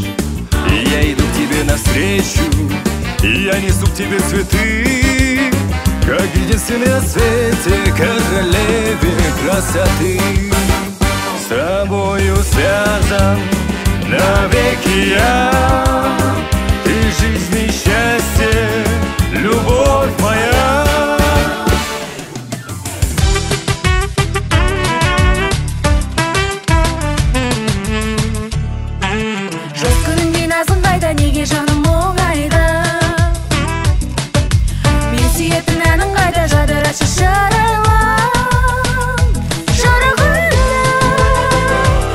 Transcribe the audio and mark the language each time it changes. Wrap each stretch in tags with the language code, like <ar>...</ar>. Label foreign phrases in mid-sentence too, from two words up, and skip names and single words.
<ru>И я иду к тебе навстречу, и я несу к тебе цветы, как единственный на свете королеве красоты. С тобою связан навеки я, ты жизнь и счастье, любовь моя.</ru> <kk>Жоқ күнде назың қайда, неге жаным оңайда? Мен сүйетін әнің қайда, жадырашы шырайлап жарығында сағынышта.</kk>